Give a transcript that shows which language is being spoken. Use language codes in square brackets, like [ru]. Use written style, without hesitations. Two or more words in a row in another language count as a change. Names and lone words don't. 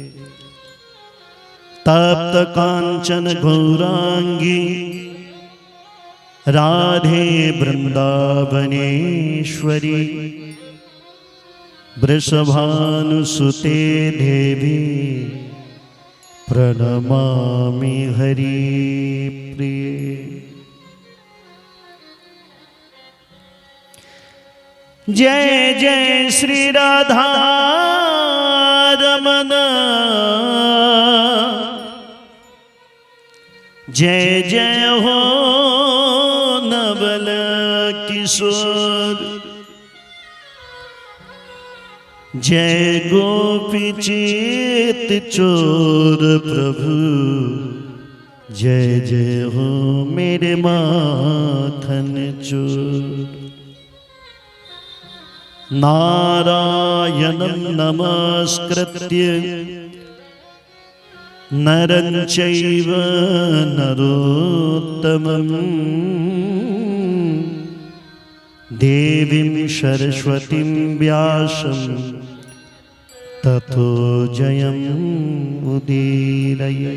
[sa] तप्त कांचन गौरांगी राधे वृंदावनेश्वरी वृषभानुसुते देवी प्रणमामि हरिप्रिये। [hi] जय जय श्री राधा रमण जय जय हो नवल किशोर जय गोपी चित चोर प्रभु जय जय हो मेरे माखन चोर। [sa] नारायणं नमस्कृत्य नरं चैव नरोत्तमं देवीं सरस्वतीं व्यासं ततो जयमुदीरये।